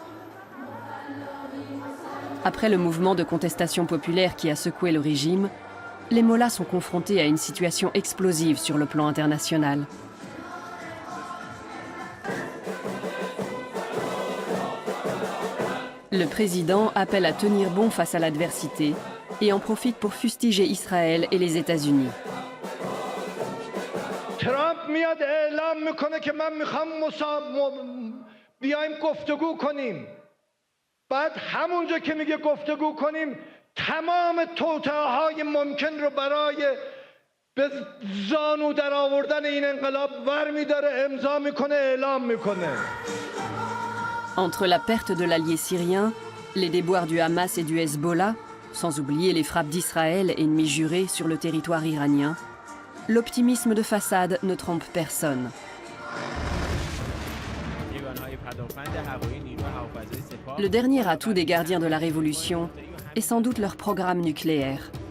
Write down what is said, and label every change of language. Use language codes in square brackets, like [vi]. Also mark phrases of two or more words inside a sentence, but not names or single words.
[fr] Après le mouvement de contestation populaire qui a secoué le régime, les mollahs sont confrontés à une situation explosive sur le plan international. Le président appelle à tenir bon face à l'adversité et en profite pour fustiger Israël et les États-Unis. [fa] Trump میاد اعلام میکنه که من میخوام بیایم گفتگو کنیم. بعد همونجا که میگه گفتگو کنیم تمام توطئه‌های ممکن رو برای به زانو در آوردن این انقلاب برمی‌داره امضا میکنه اعلام میکنه. [fr] Entre la perte de l'allié syrien, les déboires du Hamas et du Hezbollah, sans oublier les frappes d'Israël, ennemi juré sur le territoire iranien, l'optimisme de façade ne trompe personne. Le dernier atout des gardiens de la Révolution est sans doute leur programme nucléaire.